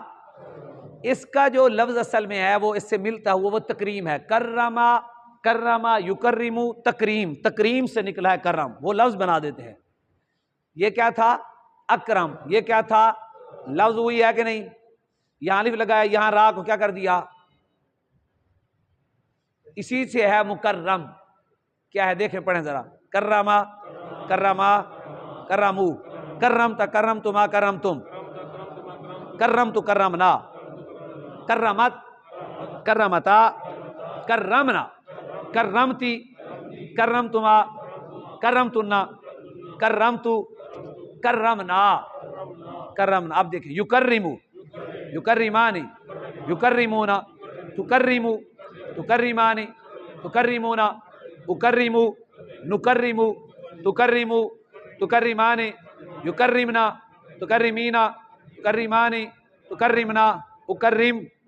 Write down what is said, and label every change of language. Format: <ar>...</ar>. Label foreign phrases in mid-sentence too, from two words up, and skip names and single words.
<ur>اس کا جو لفظ اصل میں ہے وہ اس سے ملتا ہوا وہ تکریم ہے،</ur> <ar>کرما، کرما یکرم،</ar> <ur>تکریم، تکریم سے نکلا ہے کرم، وہ لفظ بنا دیتے ہیں۔ یہ کیا تھا؟ اکرم، یہ کیا تھا؟ لفظ وہی ہے کہ نہیں؟ یہاں الف لگایا، یہاں را کو کیا کر دیا؟ اسی سے ہے مکرم، کیا ہے دیکھیں پڑھیں ذرا،</ur> <ar>کرما، کرما، کرمو، کرمت، کرمتما، کرمتم، کرمت، کرمنا، کرمت، کرمتا، کرمنا، کرمتی، کرمتما، کرمتنا، کرمتو، کرمنا، کرمنا۔</ar> <ur>اب دیکھیں</ur> <ar>یکرمو، یکرمانی، یکرمونا، تکرمو، تکرمانی، تکرمونا، اکرمو، نکرمو، تکرمو، تکرمانی، یکرمنا، تکرمینا، تکرمانی، تکرمنا، اکرم،</ar>